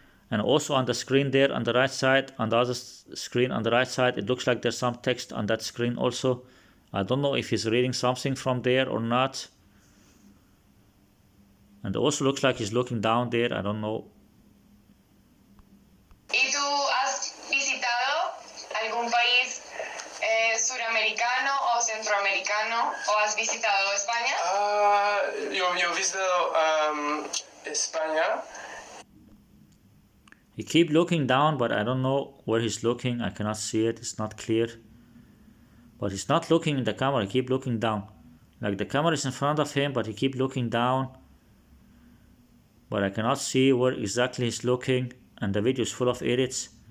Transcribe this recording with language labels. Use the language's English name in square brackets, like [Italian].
[English] And also on the screen there on the right side, on the other screen on the right side, it looks like there's some text on that screen also. I don't know if he's reading something from there or not. And it also looks like he's looking down there. I don't know. [Spanish] ¿Y tú has visitado algún país suramericano o centroamericano o has visitado España? Yo he visitado España. [English] He keep looking down, but I don't know where he's looking. I cannot see it. It's not clear. But he's not looking in the camera. He keep looking down. Like the camera is in front of him, but he keep looking down. But I cannot see where exactly he's looking. And the video is full of edits.